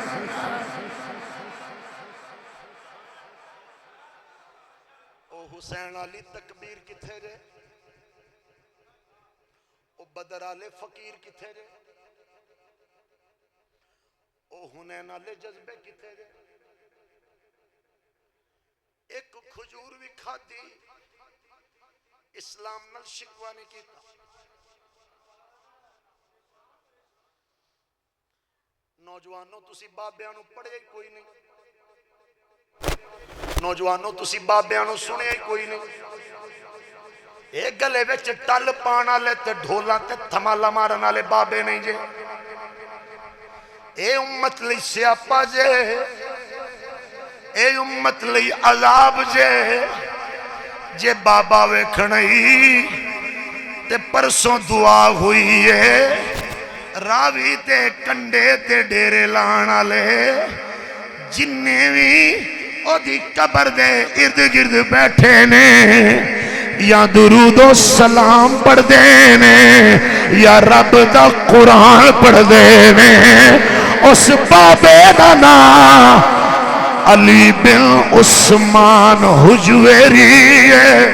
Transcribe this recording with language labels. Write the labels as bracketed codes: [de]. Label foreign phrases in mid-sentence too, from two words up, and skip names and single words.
[pa] او حسین علی تکبیر کتھے جے, او بدر علی فقیر کتھے جے, او حنین علی جذبے کتھے جے. ایک کھجور بھی کھا دی اسلام نل شکوا نہیں کیتا. نوجوانوں تسی بابیاں نو پڑھے کوئی نہیں, نوجوانوں تسی بابیاں نو سنے کوئی نہیں. ایک گلے وچ ٹل پانا لے تے ڈھولا تے تھمالا مارنا لے بابے نہیں جے. اے امت لئی سیاپا جے, اے امت لئی عذاب جے, جے بابا ویکھنئی تے پرسوں دعا ہوئی ہے, راوی تے کنڈے تے ڈیرے لانا لے, جننے بھی او دی قبر دے ارد گرد بیٹھے نے, یا درود و سلام پڑھ دینے, یا رب دا قرآن پڑھ دینے. اس بابے دا نام علی بن عثمان حجویری ہے.